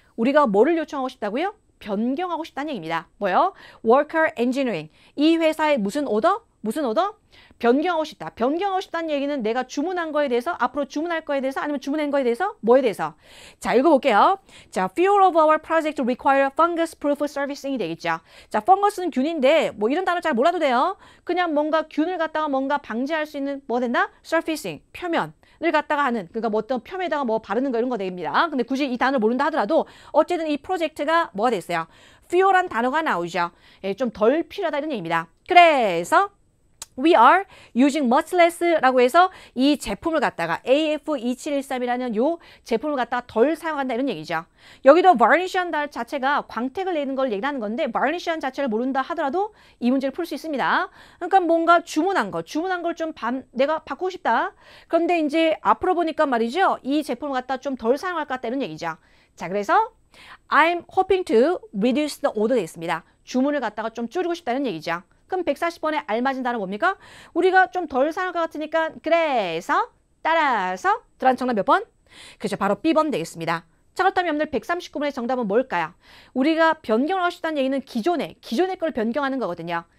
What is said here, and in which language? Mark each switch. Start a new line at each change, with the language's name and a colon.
Korean: 우리가 뭐를 요청하고 싶다고요? 변경하고 싶다는 얘기입니다. 뭐요? Worker Engineering. 이 회사의 무슨 오더? 무슨 오더? 변경하고 싶다. 변경하고 싶다는 얘기는 내가 주문한 거에 대해서, 앞으로 주문할 거에 대해서, 아니면 주문한 거에 대해서, 뭐에 대해서. 자, 읽어볼게요.
English: 자, few of our projects require fungus-proof servicing이
Korean: 되겠죠. 자, fungus 는 균인데 뭐 이런 단어 잘 몰라도 돼요. 그냥 뭔가 균을 갖다가 뭔가 방지할 수 있는 뭐 된다? surfacing, 표면. 을 갖다가 하는, 그러니까 뭐 어떤 표면에다가 뭐 바르는 거 이런 거 됩니다. 근데 굳이 이 단어를 모른다 하더라도 어쨌든 이 프로젝트가 뭐가 됐어요? few란 단어가 나오죠. 좀 덜 필요하다 이런 얘기입니다. 그래서
English: We are using much less
Korean: 라고 해서 이 제품을 갖다가 AF2713이라는 요 제품을 갖다가 덜 사용한다 이런 얘기죠. 여기도 varnish한 자체가 광택을 내는 걸 얘기하는 건데 varnish한 자체를 모른다 하더라도 이 문제를 풀 수 있습니다. 그러니까 뭔가 주문한 걸 좀 내가 바꾸고 싶다. 그런데 이제 앞으로 보니까 말이죠. 이 제품을 갖다 좀 덜 사용할 것 같다 이런 얘기죠. 자, 그래서
English: I'm hoping to reduce the order
Korean: 되겠습니다. 주문을 갖다가 좀 줄이고 싶다는 얘기죠. 그럼 140번에 알맞은 단어 뭡니까? 우리가 좀 덜 사용할 것 같으니까 그래서 따라서 들어간 정답 몇 번? 그죠, 바로 B번 되겠습니다. 자, 그렇다면 여러분들 139번의 정답은 뭘까요? 우리가 변경을 하고 싶다는 얘기는 기존의 걸 변경하는 거거든요.